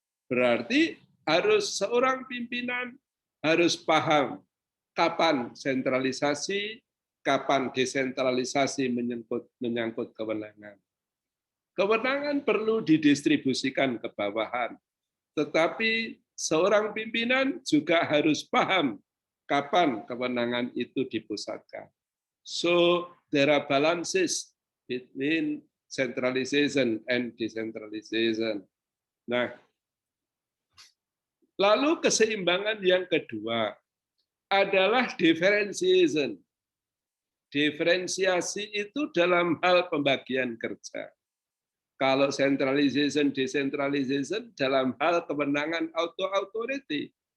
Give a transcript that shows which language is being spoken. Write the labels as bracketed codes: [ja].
[id] Berarti harus seorang pimpinan harus paham kapan sentralisasi, kapan desentralisasi menyangkut kewenangan. Kewenangan perlu didistribusikan ke bawahan, tetapi seorang pimpinan juga harus paham kapan kewenangan itu dipusatkan. [en] So there are balances between centralization and decentralization. [id] Nah, lalu keseimbangan yang kedua adalah differentiation. Diferensiasi itu dalam hal pembagian kerja. Kalau centralization, decentralization dalam hal kewenangan authority.